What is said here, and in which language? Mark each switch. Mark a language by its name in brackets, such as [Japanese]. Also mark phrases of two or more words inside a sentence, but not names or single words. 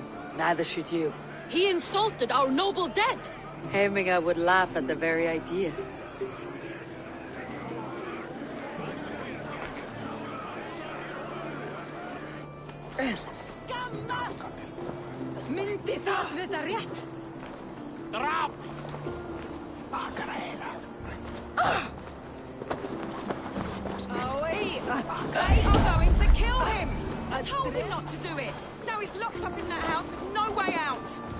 [English] Neither should you. He insulted our noble dead! Hemingr would laugh at the very idea. [Icelandic] Skammast! Myndi það vita rétt? [English] Drop! They are going to kill him! I told him not to do it! Now he's locked up in that house with no way out!